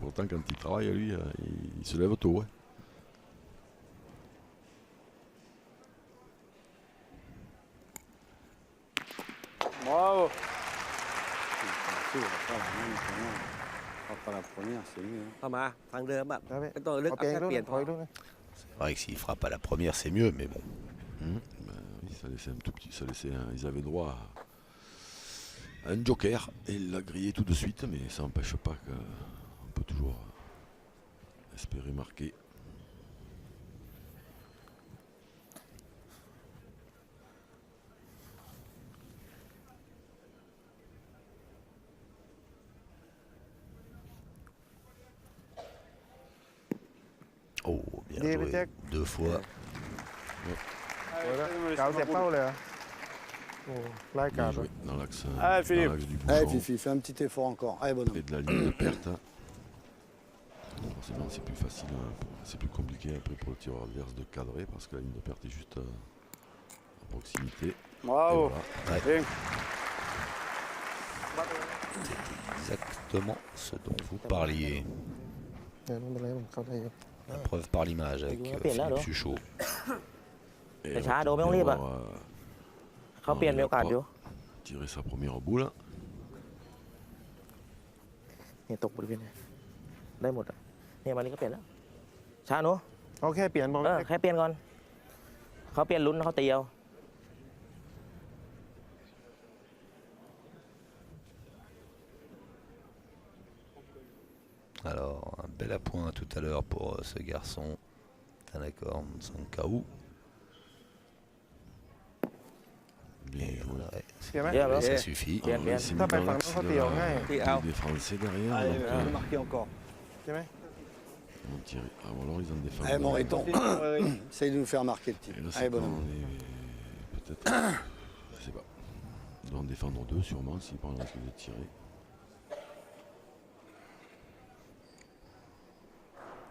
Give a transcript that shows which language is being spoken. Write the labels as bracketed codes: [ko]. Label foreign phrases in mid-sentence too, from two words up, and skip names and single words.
[fr] pourtant quand il travaille lui, il se lève tôt. Hein. Bravo. On pas la première, c'est mieux. hein. [th] เข้ามาทางเดิมแบบ ครับพี่ ไม่ต้องเลือก เอาเปลี่ยน แค่ ลูก เปลี่ยน ถ พอ อยลูกนะ [fr] C'est vrai que s'il frappe à la première, c'est mieux, mais bon. Ben oui, ça laissait un tout petit, ils avaient droit à un joker et il l'a grillé tout de suite, mais ça n'empêche pas qu'on peut toujours espérer marquer. Oh, bien Des joué. peut-être. 2 fois. [th] สวยแล้วเกาเสียบเป้าเลยเหรอโอ้ไล่กา [fr] Bien [th] ด [fr] joué dans l'axe Philippe. du Allez, bouchon, Fifi, fais un petit effort encore. Allez, bonhomme. près de la ligne de perte. hein. Forcément, c'est plus facile, hein, c'est plus compliqué après pour le tireur adverse de cadrer parce que la ligne de perte est juste à proximité. Bravo. Et voilà. Bien. Exactement ce dont vous parliez. [th] เดี๋ยวไม่เป็นไรผมเข้าได้อยู่ [fr] La preuve par l'image avec Bien là, Philippe alors. Chuchot. Et Mais elle ça, va Ado, mais on bien y va. avoir, [th] เขาเปลี่ยนมีโอกาสอยู่ [fr] tirer sa première boule. [th] เนี่ยตกบริเวณเนี่ยได้หมดอ่ะเนี่ยวันนี้ก็เปลี่ยนแล้วช้าหนู เอาแค่เปลี่ยนบอก แค่เปลี่ยนก่อนเขาเปลี่ยนลุ้นเขาตีเอา [fr] Alors, un bel appoint tout à l'heure pour ce garçon. Tanakorn Sankaou. Bien Et joué. ouais, [th] เปลี่ยนไหม เยี่ยมแล้ว [fr] ça suffit. Bien, bien. Il s'est mis T'as pas dans le l'axe temps, de t'es en main. des Français derrière. Allez, donc, on peut marquer encore. [th] ใช่ไหม [fr] ils vont tirer. Ah, ou alors ils en défendent. Allez, mon Riton. Essaye de nous faire marquer le petit. Et là, c'est Allez, quand bonhomme. on est peut-être. Je sais pas. Ils doivent en défendre deux sûrement s'ils prennent le risque de tirer.